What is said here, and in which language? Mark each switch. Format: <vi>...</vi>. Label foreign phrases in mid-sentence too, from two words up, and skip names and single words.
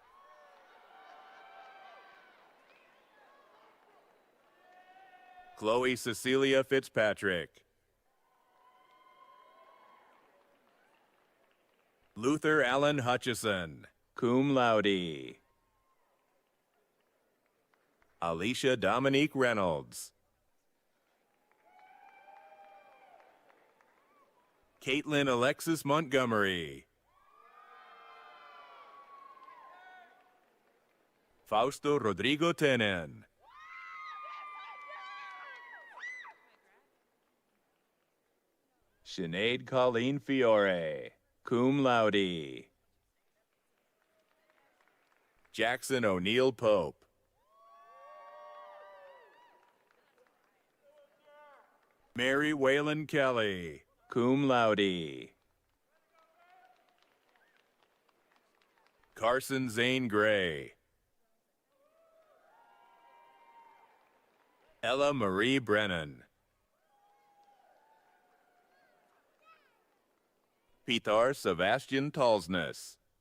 <en>Chloe Cecilia Fitzpatrick. Luther Allen Hutchison,</en> <la>cum laude.</la> <en>Alicia Dominique Reynolds. Caitlin Alexis Montgomery. Fausto Rodrigo Tenen. Sinead Colleen Fiore,</en> <la>cum laude.</la> <en>Jackson O'Neill Pope. Mary Whalen Kelly,</en> <la>cum laude.</la> <en>Carson Zane Gray. Ella Marie Brennan. Pitar Sebastian Talsness.</en>